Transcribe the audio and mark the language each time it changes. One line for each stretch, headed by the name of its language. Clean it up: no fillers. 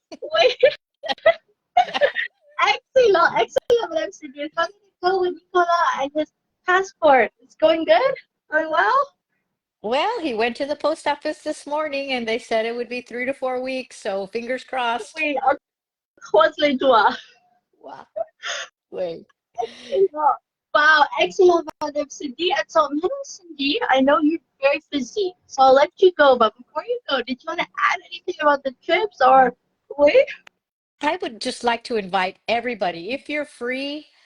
English: Oui. Excellent, excellent, Madame Cindy. How did it go with Nicolas and his passport? It's going good? Going well? Well, he went to the post office this morning and they said it would be 3 to 4 weeks, so fingers crossed.
French: Oui, on croise les doigts.
English: Wow. Wait. Excellent. Wow, excellent, Madam Cindy. And so, Madam Cindy, I know you're very busy, so I'll let you go. But before you go, did you want to add anything about the trips or wait? I would just like to invite everybody, if you're free,